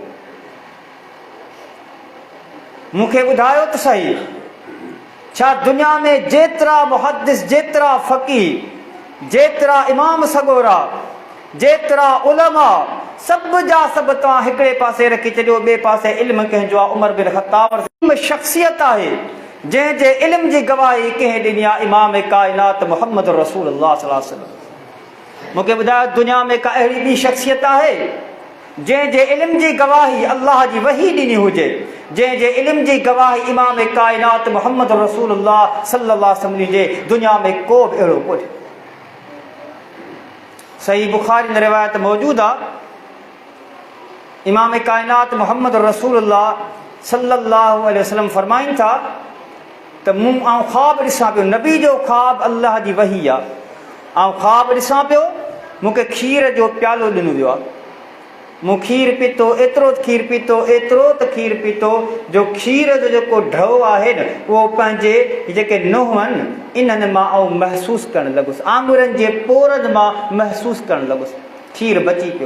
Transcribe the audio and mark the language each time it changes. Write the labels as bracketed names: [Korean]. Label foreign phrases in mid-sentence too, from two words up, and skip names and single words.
[Sindhi] मूंखे ॿुधायो त सही, छा दुनिया में जेतिरा मुहद्दिस, जेतिरा फ़क़ीह, जेतिरा इमाम सगोरा, जेतिरा उलमा, सभु जा सभु तव्हां हिकिड़े पासे रखी छॾियो, ॿिए पासे इल्मु कंहिंजो आहे, उमर बिन ख़त्ताब शख़्सियत आहे जंहिंजे इल्म जी गवाही कंहिं ॾिनी आहे, इमाम काइनात मुहम्मद रसूलुल्लाह [Arabic] صلى الله عليه وسلم. [Sindhi] मूंखे ॿुधायो दुनिया में का अहिड़ी ॿी शख़्सियत आहे जंहिंजे इल्म जी गवाही अल्लाह जी वही ॾिनी हुजे, जंहिंजे इल्म जी गवाही इमाम काइनात मुहम्मद रसूलुल्लाह [Arabic] صلى الله عليه وسلم [Sindhi] जे दुनिया में को बि अहिड़ो कोन्हे। सही बुखारी में रिवायत मौजूद आहे, इमाम काइनात मुहम्मद रसूलुल्लाह [Arabic] صلى الله عليه وسلم [Sindhi] फरमाइनि था त मूं आउं ख़्वाब ॾिसां पियो, नबी जो ख़्वाब अल्लाह जी वही आहे। आउं ख़्वाब ॾिसां पियो मूंखे खीर जो प्यालो ॾिनो वियो आहे, मूं खीर पीतो, एतिरो खीर पीतो, एतिरो त खीर पीतो जो खीर जो जेको ढो आहे न उहो पंहिंजे जेके नुंहुं आहिनि इन्हनि मां आउं महसूसु करणु लॻुसि, आङुरनि जे पोरनि मां महसूसु करणु लॻुसि, खीर बची पियो।